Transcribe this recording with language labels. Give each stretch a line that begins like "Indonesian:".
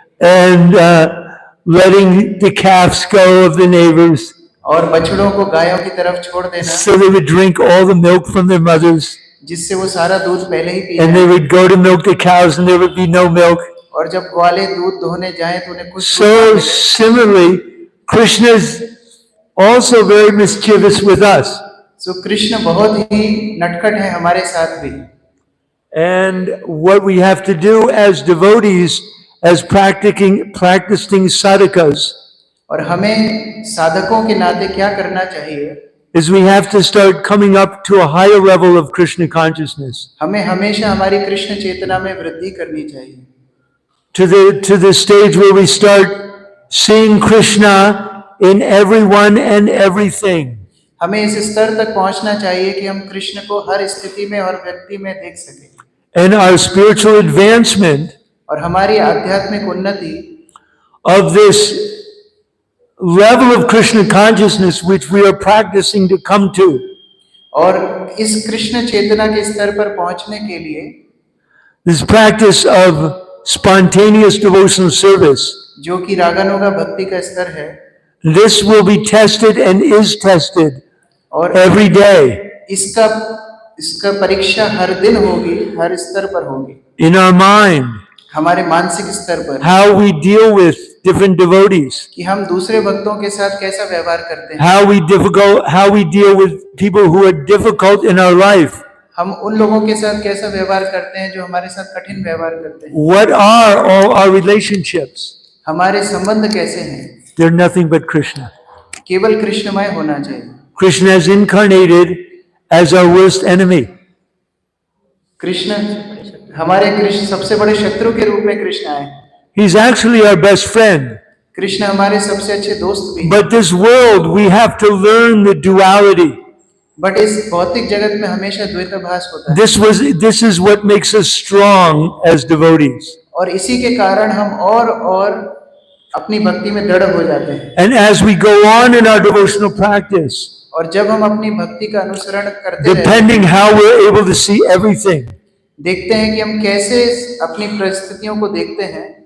English: and letting the calves go of the neighbors
Hindi: और बछड़ों को गायों की तरफ छोड़ देना,
English: so they would drink all the milk from their mothers,
Hindi: जिससे वो सारा दूध पहले ही पी
English: and they
Hindi: जाएं,
English: would go to milk the cows and there would be no milk.
Hindi: और जब ग्वाले दूध दोहने जाएं तो उन्हें कुछ दूध ना
English: So
Hindi: मिले।
English: similarly, Krishna is also very mischievous with us.
Hindi: सो कृष्ण बहुत ही नटखट है हमारे साथ भी।
English: And what we have to do as devotees, as practicing sadhakas,
Hindi: और हमें साधकों के नाते क्या करना चाहिए,
English: is we have to start coming up to a higher level of Krishna consciousness,
Hindi: हमें हमेशा हमारी कृष्ण चेतना में वृद्धि करनी चाहिए,
English: to the stage where we start seeing Krishna in everyone and everything.
Hindi: हमें इस स्तर तक पहुंचना चाहिए कि हम कृष्ण को हर स्थिति में और व्यक्ति में देख सकें,
English: And our spiritual advancement
Hindi: और हमारी आध्यात्मिक उन्नति
English: of this level of Krishna consciousness which we are practicing to come to,
Hindi: और इस कृष्ण चेतना के स्तर पर पहुंचने के लिए
English: this practice of spontaneous devotional service,
Hindi: जो कि रागानुगा भक्ति का स्तर है,
English: this will be tested and is tested
Hindi: और
English: every day
Hindi: इसका परीक्षा हर दिन होगी, हर स्तर पर होगी,
English: in our mind,
Hindi: हमारे मानसिक स्तर पर,
English: how we deal with different devotees,
Hindi: कि हम दूसरे भक्तों के साथ कैसा व्यवहार करते हैं,
English: how we deal with people who are difficult in our life.
Hindi: हम उन लोगों के साथ कैसा व्यवहार करते हैं जो हमारे साथ कठिन व्यवहार करते हैं,
English: What are all our relationships?
Hindi: हमारे संबंध कैसे हैं,
English: They're nothing but Krishna.
Hindi: केवल कृष्णमय होना चाहिए।
English: Krishna has incarnated as our worst enemy.
Hindi: Krishna हमारे कृष्ण सबसे बड़े शत्रु के रूप में कृष्ण आए।
English: He's actually our best friend.
Hindi: Krishna हमारे सबसे अच्छे दोस्त भी हैं।
English: But this world, we have to learn the duality.
Hindi: But इस भौतिक जगत में हमेशा द्वैताभास होता है,
English: This is what makes us strong as devotees.
Hindi: और इसी के कारण हम और अपनी भक्ति में दृढ़ हो जाते हैं।
English: And as we go on in our devotional practice,
Hindi: और जब हम अपनी भक्ति का अनुसरण करते रहते हैं,
English: depending how we're able to see everything,
Hindi: देखते हैं कि हम कैसे अपनी परिस्थितियों को देखते हैं,